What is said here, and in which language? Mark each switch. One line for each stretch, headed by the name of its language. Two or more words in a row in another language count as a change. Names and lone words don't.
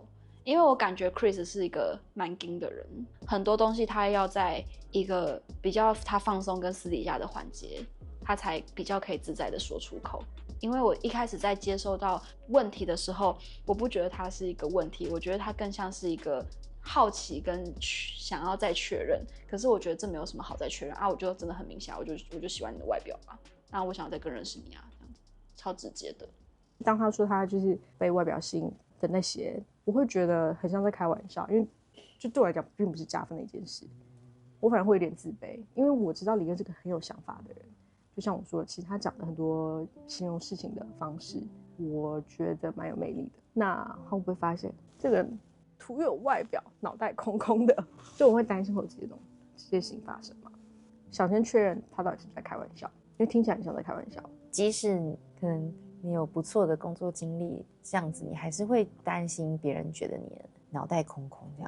Chinese: 因為我感覺 Chris 是一個蠻硬的人，很多東西他要在一個比較他放鬆跟私底下的環節，他才比較可以自在的說出口。因為我一開始在接收到問題的時候，我不覺得它是一個問題，我覺得它更像是一個好奇跟想要再確認。可是我覺得這沒有什麼好再確認啊，我就真的很明顯，我就喜歡你的外表啊，然後我想要再更認識你啊，這樣子超直接的。當他說他就是被外表吸引的那些，我會覺得很像在開玩笑，因為就對我來講並不是加分的一件事，我反而会有點自卑，因為我知道李恩是個很有想法的人。就像我說的，其實他講的很多形容事情的方式，我覺得蠻有魅力的。那他會不會發現這個人徒有外表，腦袋空空的？就我會擔心會有這些事情發生嘛。想先確認他到底是不是在開玩笑，因為聽起來很像在開玩笑。即使可能你有不錯的工作經歷，這樣子你還是會擔心別人覺得你腦袋空空這樣。